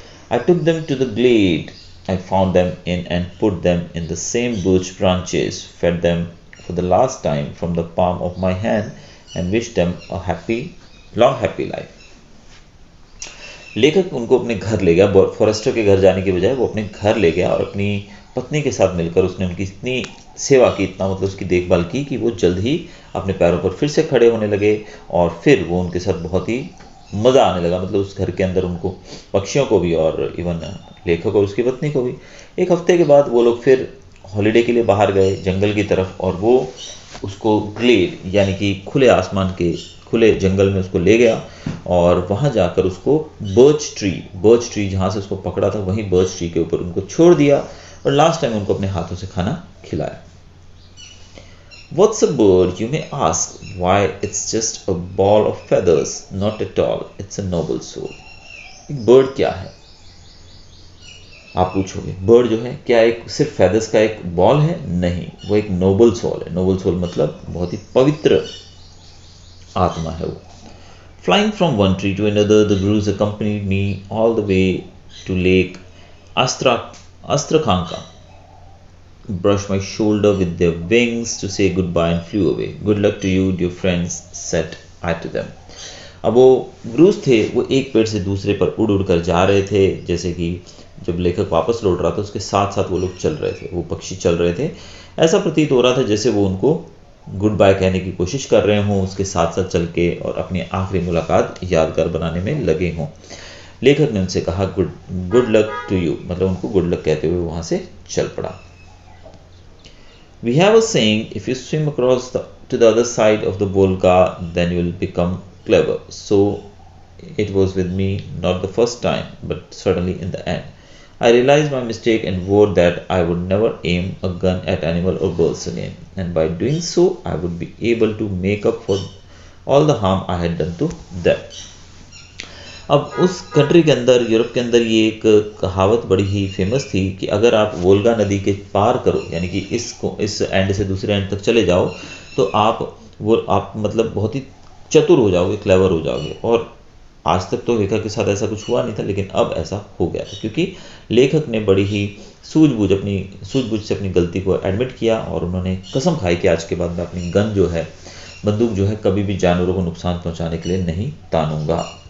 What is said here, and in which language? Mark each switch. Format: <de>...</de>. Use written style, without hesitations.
<en>I took them to the glade I found them in and put them in the same birch branches, fed them for the last time from the palm of my hand, and wished them a long happy life.</en> <hi>लेखक उनको अपने घर ले गया, forester के घर जाने के बजाय वो अपने घर ले गया और अपनी पत्नी के साथ मिलकर उसने उनकी इतनी सेवा की, इतना मतलब उसकी देखभाल की कि वो जल्द ही अपने पैरों पर फिर से खड़े होने लगे और फिर वो उनके साथ बहुत ही मज़ा आने लगा। मतलब उस घर के अंदर उनको, पक्षियों को भी और इवन लेखक और उसकी पत्नी को भी। एक हफ्ते के बाद वो लोग फिर हॉलीडे के लिए बाहर गए जंगल की तरफ और वो उसको ग्लेड यानी कि खुले आसमान के खुले जंगल में उसको ले गया और वहाँ जाकर उसको बर्च ट्री जहाँ से उसको पकड़ा था वहीं बर्च ट्री के ऊपर उनको छोड़ दिया और लास्ट टाइम उनको अपने हाथों से खाना खिलाया।</hi> <en>What's a bird, you may ask? Why, it's just a ball of feathers, not at all. It's a noble soul.</en> <hi>एक बर्ड क्या है आप पूछोगे? बर्ड जो है क्या एक सिर्फ फेदर्स का एक बॉल है? नहीं, वो एक नोबल सोल है। नोबल सोल मतलब बहुत ही पवित्र आत्मा है वो।</hi> <en>Flying from one tree to another, the gurus accompanied me all the way to Lake Astrakhanka, brushed my shoulder with their wings to say goodbye and flew away. Good luck to you, dear friends, said I to them.</en> <hi>अब वो gross थे, वो एक पेड़ से दूसरे पर उड़ कर जा रहे थे, जैसे कि जब लेखक वापस लौट रहा था उसके साथ साथ वो लोग चल रहे थे, वो पक्षी चल रहे थे। ऐसा प्रतीत हो रहा था जैसे वो उनको गुड बाय कहने की कोशिश कर रहे हों उसके साथ साथ चल के और अपनी आखिरी मुलाकात यादगार बनाने में लगे हों। लेखक ने उनसे कहा</hi> <en>good good luck to you,</en> <hi>मतलब उनको गुड लक कहते हुए वहां से चल पड़ा।</hi> <en>We have a saying, if you swim across to the other side of the Volga, then you will become clever. So it was with me, not the first time, but certainly in the end. I realized my mistake and vowed that I would never aim a gun at animal or birds again. And by doing so, I would be able to make up for all the harm I had done to them.</en> <hi>अब उस country के अंदर, Europe के अंदर, ये एक कहावत बड़ी ही फेमस थी कि अगर आप वोल्गा नदी के पार करो, यानी कि इस एंड से दूसरे एंड तक चले जाओ, तो आप मतलब बहुत ही चतुर हो जाओगे, क्लेवर हो जाओगे। और आज तक तो लेखक के साथ ऐसा कुछ हुआ नहीं था, लेकिन अब ऐसा हो गया था, क्योंकि लेखक ने बड़ी ही सूझबूझ से अपनी गलती को एडमिट किया और उन्होंने कसम खाई कि आज के बाद मैं अपनी बंदूक जो है कभी भी जानवरों को नुकसान पहुंचाने के लिए नहीं तानूंगा।</hi>